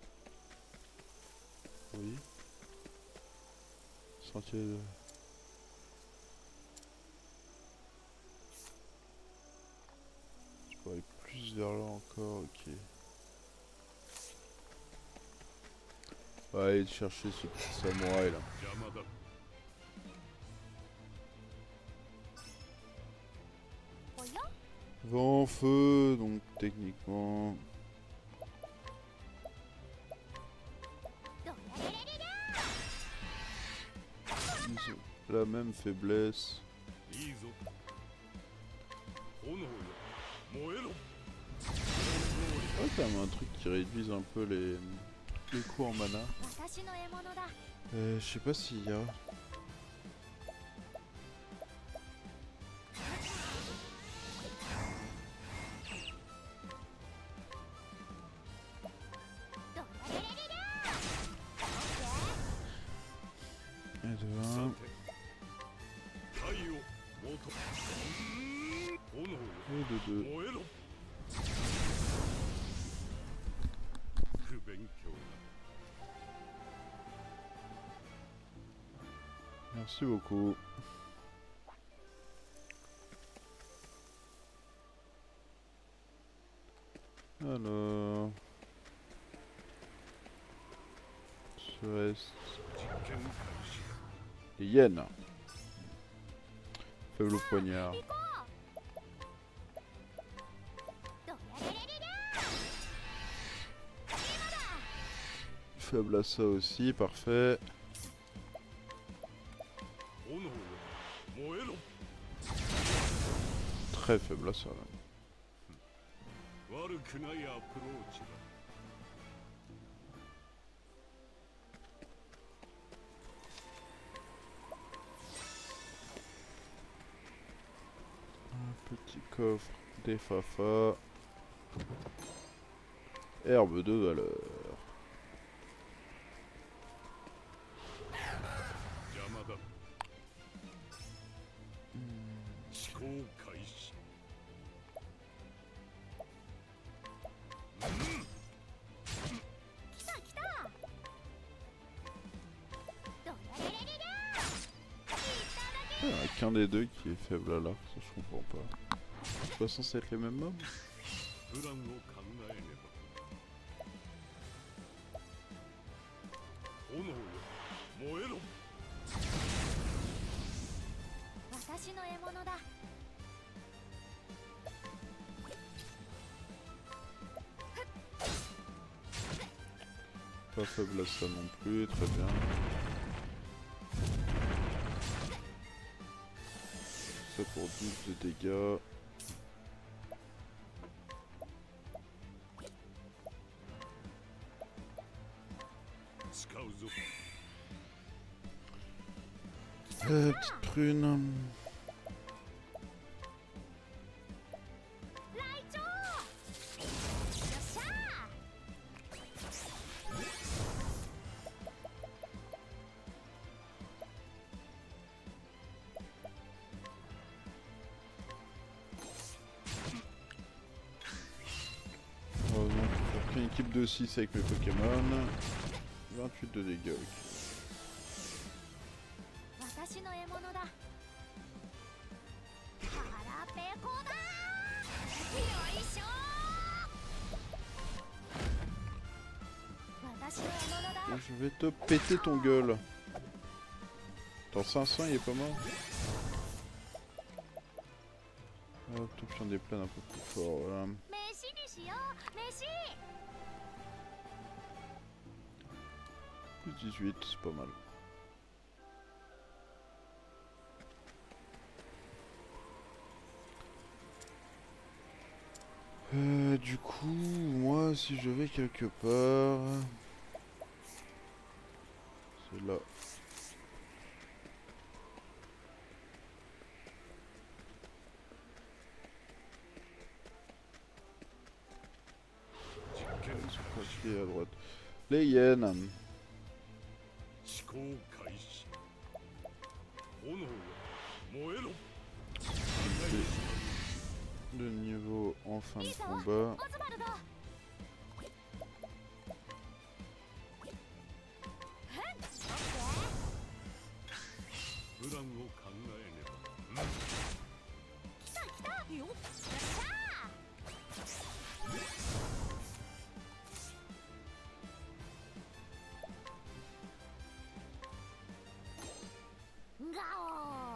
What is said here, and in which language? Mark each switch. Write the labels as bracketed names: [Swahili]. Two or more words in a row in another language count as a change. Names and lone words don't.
[French] Oui. Sentier de... Je peux aller plus vers là encore, ok. On va aller chercher ce petit samouraï là. [Japanese] 邪魔だおや [French] Vent, feu, donc techniquement... [Japanese] ドラレレレレ [French] ils ont la même faiblesse. [Japanese] いいぞ炎よ燃えろ [French] Ouais, quand même un truc qui réduise un peu les coups en mana. [Japanese] 私の獲物だ。 [French] Je sais pas s'il y a... [Japanese] ドラレレレレオッケー。 [French] Et de [Japanese] さ [French] 1. [Japanese] て太陽元炎よ [French] Et de 2. [Japanese] 燃えろ不勉強な [French] Merci beaucoup. Alors... Ce reste... [Japanese] 実験開始だ [French] Les hyènes. Faible au poignard. [Japanese] 行こう。ドラレレレレ今だ。 [French] Faible à ça aussi, parfait. [Japanese] 炎よ燃えろ [French] Très faible à ça. Là. [Japanese] 悪くないアプローチだ [French] Un petit coffre, des fafa. Herbe de valeur. [Japanese] 邪魔だ思考開始来た来た。ドラ [French] qu'un des deux qui est faible à l'arc, ça je comprends pas. C'est pas censé être les mêmes mobs? [Japanese] プランを考えねば炎よ燃えろ私の獲物だ [French] Pas faible à ça non plus, très bien. Ça pour 12 de dégâts. Petite prune. [Japanese] ライチョウよっしゃ [French] Oh non, je vais faire qu'une équipe de 6 avec mes Pokémon. 28 de dégâts, ok. [Japanese] 私の獲物だ腹ペコだよいしょ私の獲物だ [French] Je vais te péter ton gueule. Attends, 500 il est pas mort. Hop, tout j'en déplane un peu plus fort, voilà. [Japanese] 飯にしよう飯 [French] Plus 18, c'est pas mal. Du coup, moi, si je vais quelque part... C'est là. C'est quoi qui est à droite? Les hyènes. [Japanese] 思考開始炎よ燃えろ [French] De niveau en fin [Japanese] いい [French] de [Japanese] ぞ [French] combat. [Japanese] オズワルドプランを考えねば来た来たよっしゃガオ